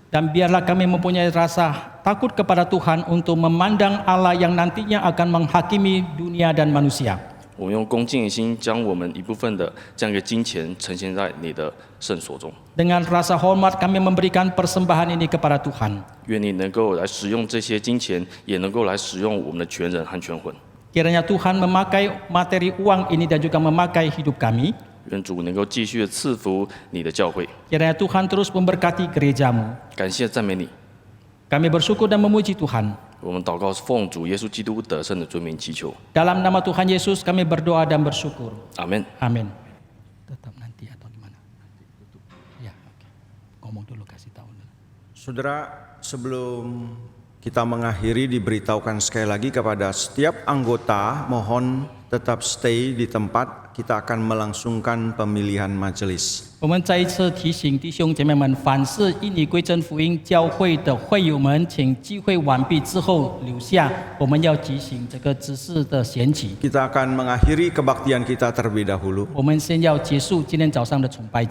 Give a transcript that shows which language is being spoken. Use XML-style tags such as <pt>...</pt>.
<id>Dan biarlah kami mempunyai rasa takut kepada Tuhan untuk memandang Allah yang nantinya akan menghakimi dunia dan manusia.</id> <zh>我们用恭敬的心，将我们一部分的这样一个金钱呈现在你的圣所中。</zh> <id>Dengan rasa hormat kami memberikan persembahan ini kepada Tuhan.</id> <zh>愿你能够来使用这些金钱，也能够来使用我们的全人和全魂。</zh> <id>Kiranya Tuhan memakai materi uang ini dan juga memakai hidup kami.</id> <zh>愿主能够继续的赐福你的教会。</zh> <id>Kiranya Tuhan terus memberkati gerejamu.</id> <zh>感谢赞美你，</zh> <id>Kami bersyukur dan memuji Tuhan.</id> <zh>我们祷告奉主耶稣基督得胜的尊名祈求，</zh> <id>Dalam nama Tuhan Yesus kami berdoa dan bersyukur.</id> <zh>阿门。</zh> <id>Amin. Tetap nanti atau gimana? Ya, oke. Ngomong dulu, kasih tahu dulu. Saudara, sebelum kita mengakhiri, diberitahukan sekali lagi kepada setiap anggota, mohon tetap stay di tempat. Kita akan melangsungkan pemilihan majelis.</id> <zh>我们再一次提醒弟兄姐妹们，凡是印尼归真福音教会的会友们，请聚会完毕之后留下，我们要举行这个执事的献祭。</zh> <id>Kita akan mengakhiri kebaktian kita terlebih dahulu.</id> <zh>我们先要结束今天早上的崇拜聚</zh>